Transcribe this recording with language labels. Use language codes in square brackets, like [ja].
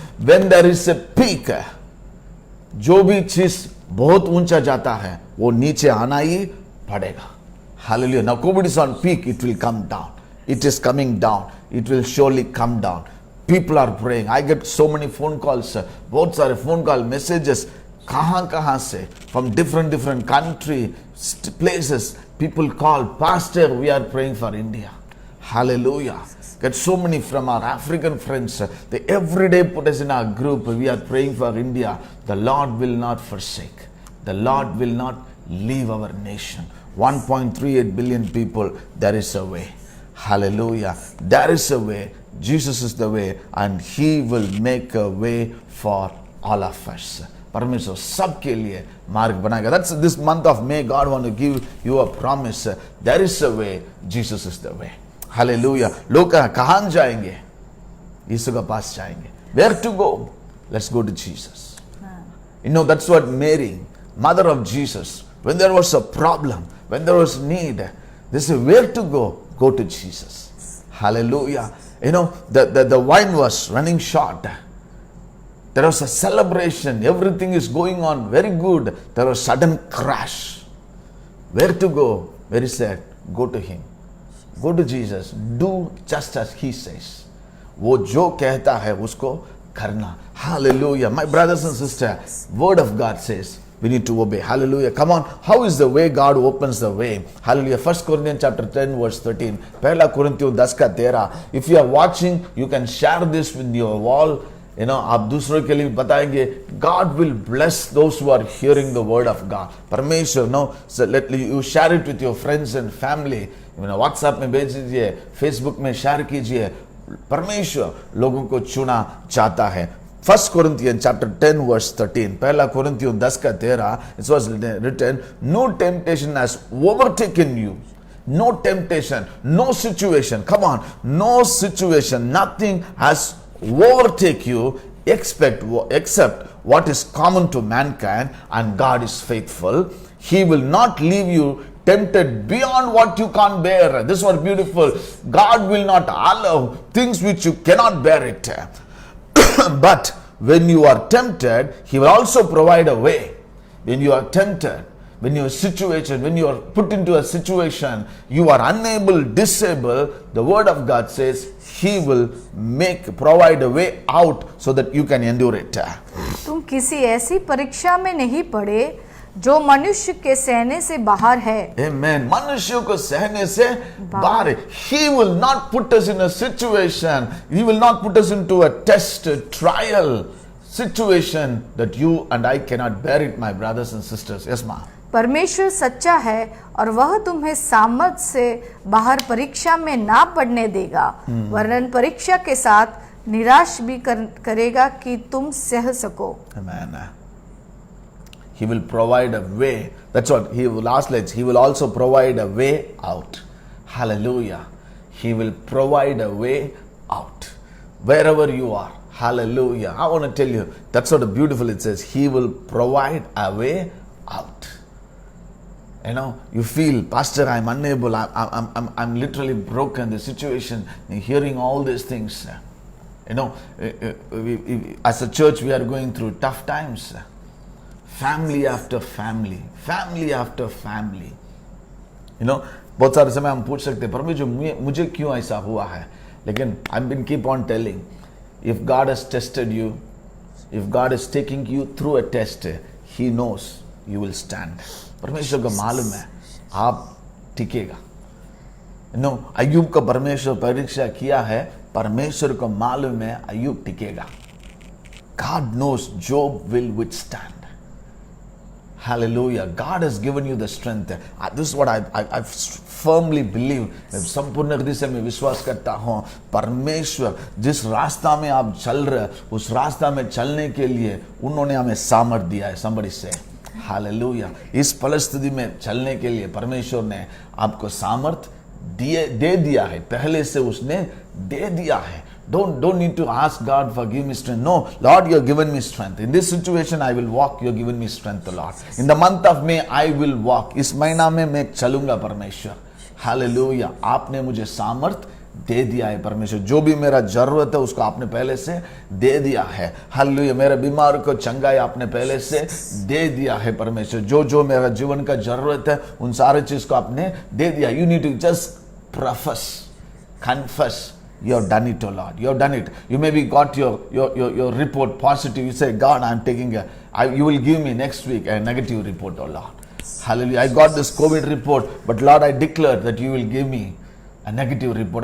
[en] When there is a peak, [hi] जो भी चीज बहुत ऊंचा जाता है वो नीचे आना ही पड़ेगा. [en] Hallelujah. Now COVID is on peak, it will come down. It is coming down. It will surely come down. People are praying. I get so many phone calls, [hi] बहुत सारे [en] phone call messages, [hi] कहाँ से, [en] from different country, places. People call, Pastor, we are praying for India. Hallelujah. Get so many from our African friends. They every day put us in our group. We are praying for India. The Lord will not forsake. The Lord will not leave our nation. 1.38 billion people. There is a way. Hallelujah. There is a way. Jesus is the way, and He will make a way for all of us. [hi] परमेश्वर सबके लिए मार्ग बनाएगा. [en] That's this month of May. God want to give you a promise. There is a way. Jesus is the way. Hallelujah. [hi] लोग कहाँ जाएंगे? यीशु के पास जाएंगे. [en] Where to go? Let's go to Jesus. That's what Mary, mother of Jesus, when there was a problem, when there was need, they say, where to go? Go to Jesus. Hallelujah. The wine was running short. There was a celebration. Everything is going on very good. There was a sudden crash. Where to go? Mary said, go to Him. Go to Jesus. Do just as He says. [hi] वो जो कहता है उसको करना. [en] Hallelujah. My brothers and sisters, Word of God says we need to obey. Hallelujah. Come on. How is the way? God opens the way. Hallelujah. 1 Corinthians chapter 10 verse 13. [hi] पहला कुरिन्थियों 10 का 13. [en] If you are watching, you can share this with your wall. [hi] आप दूसरों के लिए बताएंगे. [en] God will bless those who are hearing the word of God. परमेश्वर, so let you share it with your friends and family. [hi] WhatsApp में भेज दीजिए, Facebook में share कीजिए. परमेश्वर लोगों को चुना चाहता है. [en] 1 Corinthians chapter 10 verse 13. [hi] पहला कुरिन्थियों 10 का 13. [en] It was written, no temptation has overtaken you. No temptation, no situation. Come on, no situation, nothing has overtake you except what is common to mankind, and God is faithful. He will not leave you tempted beyond what you can't bear. This was beautiful. God will not allow things which you cannot bear it. But when you are tempted, He will also provide a way. When you are tempted, when you are situated, when you are put into a situation, you are unable, disabled, the word of God says He will provide a way out so that you can endure it. [hi] तुम किसी ऐसी परीक्षा में नहीं पड़े जो मनुष्य के सहने से बाहर है. [en] Amen. [hi] मनुष्यों को सहने से बाहर है. [en] He will not put us in a situation. He will not put us into a test, a trial situation that you and I cannot bear it, my brothers and sisters. Yes, ma. [hi] परमेश्वर सच्चा है और वह तुम्हें सामर्थ से बाहर परीक्षा में ना पड़ने देगा, वरन परीक्षा के साथ निराश भी करेगा कि तुम सह सको. [en] Amen. He will provide a way. That's what He will ask. He will also provide a way out. Hallelujah. He will provide a way out wherever you are. Hallelujah. I want to tell you, that's what beautiful it says. He will provide a way out. You feel, Pastor, I'm unable, I'm literally broken, the situation, hearing all these things. As a church, we are going through tough times. Family after family, family after family. [hi] बहुत सारे समय हम पूछ सकते हैं, परमेश्वर मुझे क्यों ऐसा हुआ है? [en] लेकिन I've been keep on telling, if God has tested you, if God is taking you through a test, He knows you will stand. [hi] परमेश्वर को मालूम है आप टिकेगा. अय्यूब का परमेश्वर परीक्षा किया है, परमेश्वर को मालूम है अय्यूब टिकेगा. [en] God knows Job will withstand. Hallelujah. God has given you the strength. This is what I firmly believe. [hi] संपूर्ण हृदय से मैं विश्वास करता हूँ, परमेश्वर जिस रास्ता में आप चल रहे उस रास्ता में चलने के लिए उन्होंने हमें सामर्थ्य दिया है. [en] Somebody say hallelujah. [hi] इस परिस्थिति में चलने के लिए परमेश्वर ने आपको सामर्थ्य दे दिया है, पहले से उसने दे दिया है. [en] Don't need to ask God for give me strength. No, Lord, you have given me strength. In this situation, I will walk. You have given me strength, Lord. In the month of May, I will walk. [hi] इस महीना में मैं चलूंगा परमेश्वर. Hallelujah. आपने मुझे सामर्थ दे दिया है परमेश्वर. जो भी मेरा जरूरत है उसको आपने पहले से दे दिया है. हालेलुया. मेरे बीमार को चंगाई आपने पहले से दे दिया है परमेश्वर. जो मेरा जीवन का जरूरत है उन सारे चीज को आपने दे दिया. [en] You need to just profess, confess. You have done it, oh Lord. You have done it. You maybe got your report positive. You say, God, I'm taking you will give me next week a negative report, oh Lord. Hallelujah. I got this COVID report, but Lord, I declare that you will give me a negative report.